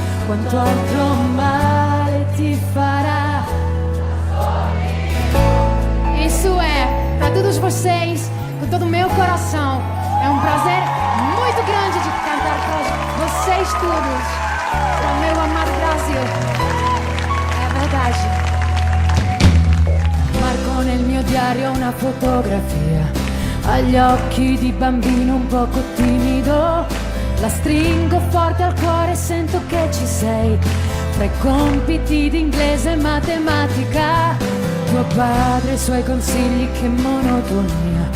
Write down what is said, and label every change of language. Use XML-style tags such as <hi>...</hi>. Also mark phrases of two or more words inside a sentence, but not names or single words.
<it>quanto altro male ti fará.</it> <pt>Isso é, para todos vocês, com todo o meu coração. É um prazer muito grande de cantar para vocês todos, para o meu amado Brasil. É a verdade.</pt> <it>Marco nel mio diario una fotografia, agli occhi di bambino un poco timido. La stringo forte al cuore e sento che ci sei. Fra i compiti di inglese e matematica, tuo padre e i suoi consigli, che monotonia.</it>